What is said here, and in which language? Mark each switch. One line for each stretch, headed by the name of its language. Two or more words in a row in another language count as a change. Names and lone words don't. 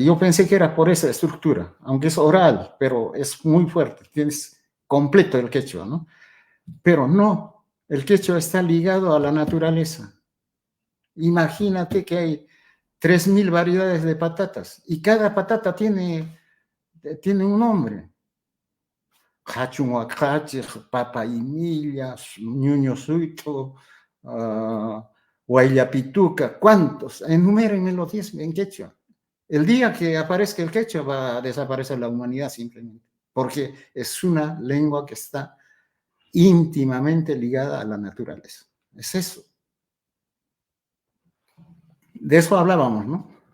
Spanish: Yo pensé que era por esa estructura, aunque es oral, pero es muy fuerte. Tienes completo el quechua, ¿no? Pero no, el quechua está ligado a la naturaleza. Imagínate que hay 3.000 variedades de patatas y cada patata tiene un nombre. Hachunhuacache, papaimillas, ñuño suito, huayllapituca, ¿cuántos? Enumérenmelo 10 en quechua. El día que aparezca el quechua va a desaparecer la humanidad simplemente, porque es una lengua que está íntimamente ligada a la naturaleza. Es eso. De eso hablábamos, ¿no?